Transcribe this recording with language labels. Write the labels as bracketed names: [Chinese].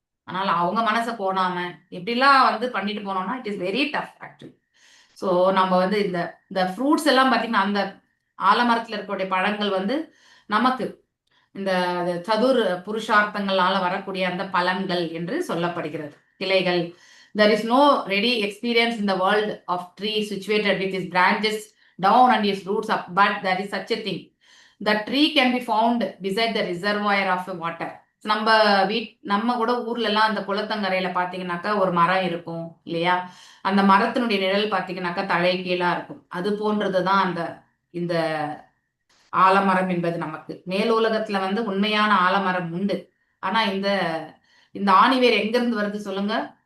[Tamil] அதனால அவங்க மனசை போடாம எப்படிலாம் வந்து பண்ணிட்டு போனோம்னா [English] It is very tough actually. [Tamil] So நம்ம வந்து இந்த ஃப்ரூட்ஸ் எல்லாம் பார்த்தீங்கன்னா அந்த ஆலமரத்தில் இருக்கக்கூடிய பழங்கள் வந்து நமக்கு இந்த சதுர் புருஷார்த்தங்களால வரக்கூடிய அந்த பலன்கள் என்று சொல்லப்படுகிறது. கிளைகள். [English] There is no ready experience in the world of tree situated with its branches down and its roots up, but there is such a thing. The tree can be found beside the reservoir of water. [Tamil] நம்ம கூட ஊர்ல எல்லாம் அந்த குளத்தங்கரையில பாத்தீங்கன்னாக்கா ஒரு மரம் இருக்கும் இல்லையா? அந்த மரத்தினுடைய நிழல் பாத்தீங்கன்னாக்கா தலை கீழா இருக்கும். அது போன்றதுதான் இந்த ஆலமரம் என்பது. நமக்கு மேல் உலகத்துல வந்து உண்மையான ஆலமரம் உண்டு. ஆனா இந்த ஆணிவேர் எங்க இருந்து வருது சொல்லுங்க?